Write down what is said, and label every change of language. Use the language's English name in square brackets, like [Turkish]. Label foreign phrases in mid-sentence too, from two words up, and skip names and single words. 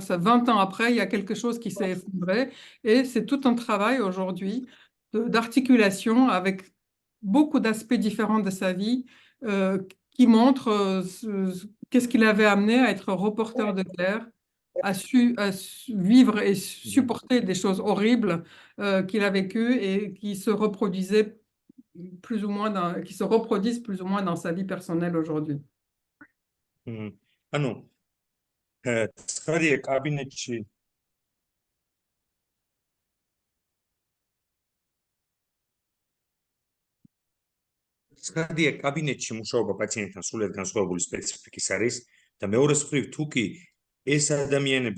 [French] Ça, 20 ans après, il y a quelque chose qui s'est effondré et c'est tout un travail aujourd'hui d'articulation avec beaucoup d'aspects différents de sa vie qui montre qu'est-ce qui l'avait amené à être reporter de guerre, à vivre et supporter des choses horribles qu'il a vécues et qui se reproduisaient plus ou moins qui se reproduisent plus ou moins dans sa vie personnelle aujourd'hui. [Georgian] ანუ ცხადია კაბინეტში ცხადია კაბინეტში მუშაობა პაციენტთან სულად განსხვავებული სპეციფიკის არის და მეორეს მხრივ თუ კი ეს ადამიანები